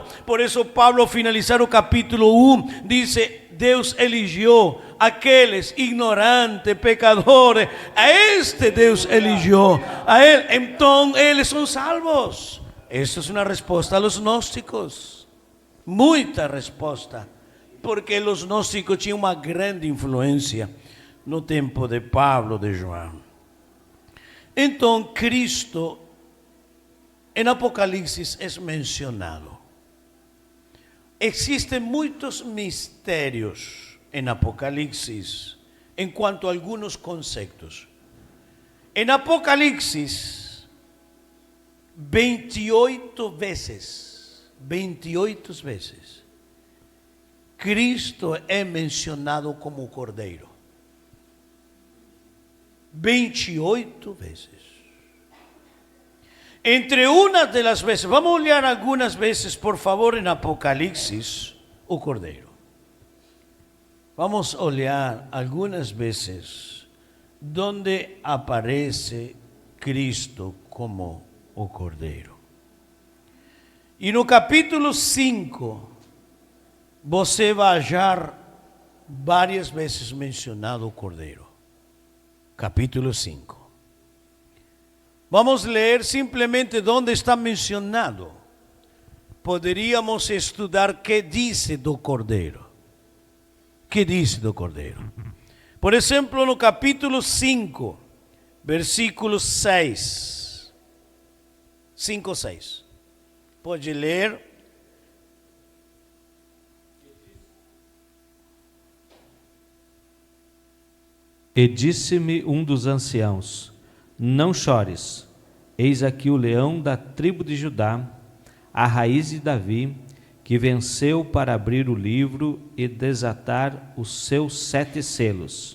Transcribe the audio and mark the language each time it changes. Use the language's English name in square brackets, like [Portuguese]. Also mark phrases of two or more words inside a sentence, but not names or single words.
[Spanish] Por eso Pablo, al finalizar el capítulo 1, dice, Dios eligió a aquellos ignorantes, pecadores, a este Dios eligió, a él, entonces ellos son salvos. Esto es una respuesta a los gnósticos, mucha respuesta, porque los gnósticos tienen una gran influencia [Portuguese] no tempo [Spanish] de Pablo, de João. [Portuguese] Então Cristo em Apocalipse é mencionado. Existem muitos mistérios em Apocalipse em quanto a alguns conceitos. Em Apocalipse 28 vezes Cristo é mencionado como Cordeiro. [Spanish] 28 veces. Entre una de las veces, vamos a olhar algunas veces, por favor, en Apocalipsis, [Portuguese] o Cordeiro. [Spanish] Vamos a olhar algunas veces donde aparece Cristo como [Portuguese] o Cordeiro. E no capítulo 5, você vai achar várias vezes mencionado o Cordeiro. [Spanish] Capítulo 5. Vamos a leer simplemente donde está mencionado. [Portuguese] Poderíamos estudar [Spanish] qué dice [Portuguese] do Cordeiro. [Spanish] ¿Qué dice [Portuguese] do Cordeiro? [Spanish] Por ejemplo, [Portuguese] no capítulo 5, [Spanish] versículo 6. [Portuguese] 5, 6. Pode ler. E disse-me um dos anciãos, não chores, eis aqui o leão da tribo de Judá, a raiz de Davi, que venceu para abrir o livro e desatar os seus 7 selos.